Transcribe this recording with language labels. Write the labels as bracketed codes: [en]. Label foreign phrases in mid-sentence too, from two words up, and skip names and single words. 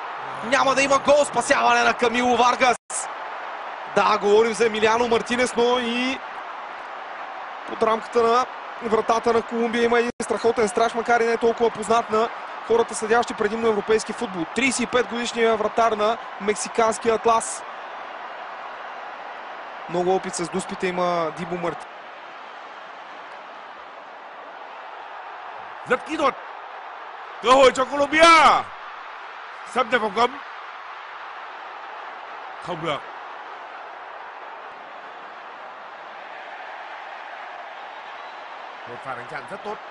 [bg] Няма да има гол, спасяване на Камило Варгас. Да, говорим за Емилиано Мартинес, но и под рамката на вратата на Колумбия има един страхотен страж, макар и не толкова познат на хората, следящи предимно европейски футбол. 35-годишният вратар на мексиканския Атлас. Много опит с дуспите има Дибо Мартинес. [vi] Rất kỹ thuật. Cơ hội cho Colombia. Xâm nhập vòng cấm. Không được. Một pha đánh chặn rất tốt.